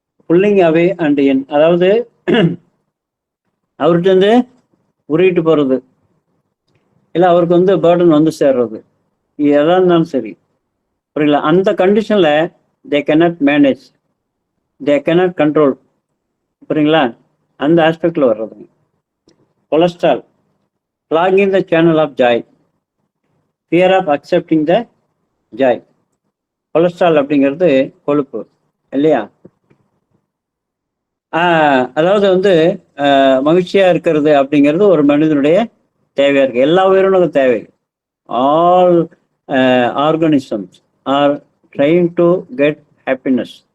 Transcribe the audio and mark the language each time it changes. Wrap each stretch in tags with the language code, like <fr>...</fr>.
<en>pulling away and என்,</en> <ta>அதாவது அவர்கிட்ட உருகிட்டு போகிறது, இல்லை அவருக்கு வந்து பேர்டன் வந்து சேர்றது, எதாக இருந்தாலும் சரி, புரியல. அந்த கண்டிஷனில்</ta> <en>they cannot manage, they cannot control,</en> <ta>புரியுங்களா? அந்த ஆஸ்பெக்டில் வர்றதுங்க.</ta> <en>Cholesterol, clogging the channel of joy, fear of accepting the joy.</en> <ta>Cholesterol அப்படிங்கிறது கொழுப்பு இல்லையா? அதாவது வந்து மகிழ்ச்சியா இருக்கிறது அப்படிங்கிறது ஒரு மனிதனுடைய தேவையா இருக்கு. எல்லா உயிரினங்களும் தேவை.</ta> <en>All organisms are trying to get happiness.</en>